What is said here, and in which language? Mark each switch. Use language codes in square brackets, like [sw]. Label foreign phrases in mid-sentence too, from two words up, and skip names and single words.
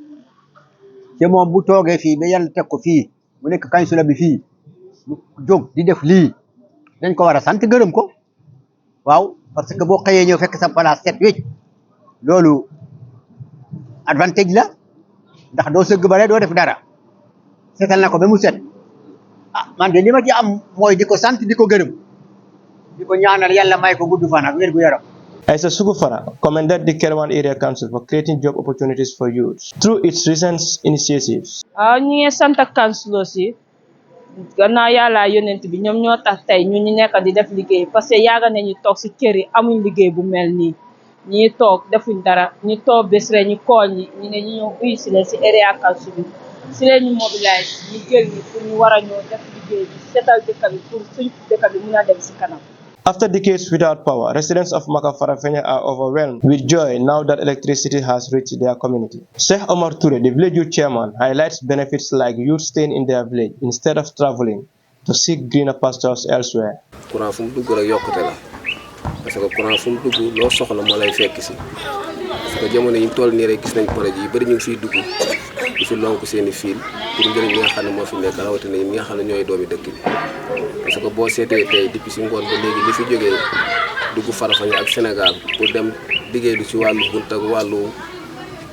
[wo] te moom bu toogee fii ba yàlla teg ko fii mu nekk kansula bi fii mu jóg di def lii dañ ko war a sant gërëm ko waaw [fr] parce que [wo] boo xëyee ñëw fekk sa place set wecc loolu advantage la ndax doo sëgg bare doo def dara setal na ko ba mu set man de li ma ci am mooy di ko sant di ko gërëm di ko ñaanal yàlla may ko gudd fan ak wér gu yaram. [en] Aissa Sugufara commended the Kerwan Area Council for creating job opportunities for youth through its recent initiatives. [wo] ñu ngi sant council aussi gannaaw yàlla yonent bi ñoom ñoo tax tey ñu nekk di def liggéey [fr] parce que [wo] yaaga nañu toog ci kër yi amuñ liggéey bu mel nii ñi toog defuñ dara ñu toog bés rek ñu kool ñi ñu ne ñu ñëw uyu si leen ci [en] area council [wo] bi ci leen ñu mobilise ñu jël ñi pour ñu war a ñëw def liggéey bi setal dëkk bi pour suñ dëkk bi mun a dem ci kanam. [en] After decades without power, residents of Maka Farafenni are overwhelmed with joy now that electricity has reached their community. Sheikh Omar Toure, the village youth chairman, highlights benefits like youth staying in their village instead of traveling to seek greener pastures elsewhere. [wo] Courant fu mu dugg rek yokkute la [fr] parce que [wo] courant fu mu dugg loo soxla moo lay fekk si [fr] parce que [wo] jamono yi ñu toll nii rek gis nañ projet yi bëri ñu ngi fiy dugg di fi lonk seen i fil pour njëriñ li nga xam ne moo fi nekk rawatina ñi nga xam ne ñooy doomi dëkk bi [fr] parce que [wo] boo seetee tey depuis si ngoon ba léegi li fi jógee dugg Farafenni ak Sénégal pour dem liggéey du ci wàllu bunt ak wàllu